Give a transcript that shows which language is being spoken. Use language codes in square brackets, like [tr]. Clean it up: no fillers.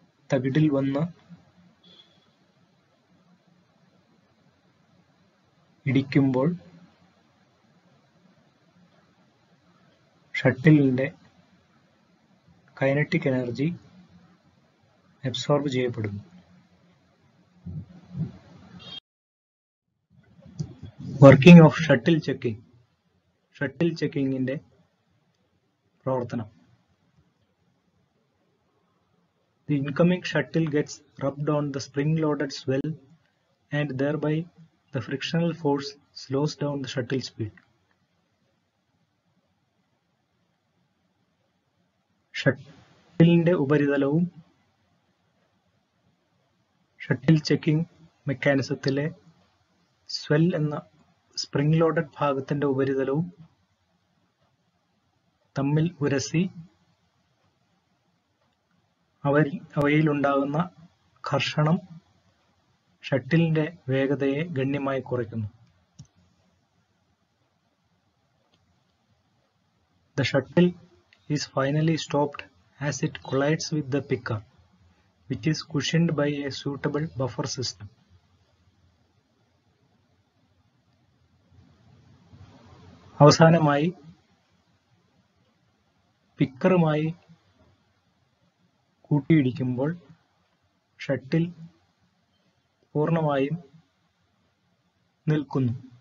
[ml] തകിടിൽ വന്ന് ഇടിക്കുമ്പോൾ ഷട്ടിലിന്റെ kinetic energy absorb ചെയ്യപ്പെടുന്നു. [en] working of shuttle ചെക്കിങ്ങിന്റെ [ml] പ്രവർത്തനം. [en] The incoming shuttle gets rubbed on the spring-loaded swell and thereby the frictional force slows down the shuttle speed. [ml] ഷട്ടിലിന്റെ ഉപരിതലവും shuttle checking മെക്കാനിസത്തിലെ swell എന്ന spring loaded ഭാഗത്തിന്റെ ഉപരിതലവും തമ്മിൽ ഉരസി അവയിലുണ്ടാകുന്ന ഘർഷണം ഷട്ടിലിന്റെ വേഗതയെ ഗണ്യമായി കുറയ്ക്കുന്നു. [en] The shuttle is finally stopped as it collides with the picker, which is cushioned by a suitable buffer system. [ml] അവസാനമായി പിക്കറുമായി കൂട്ടിയിടിക്കുമ്പോൾ shuttle പൂർണ്ണമായും നിൽക്കുന്നു.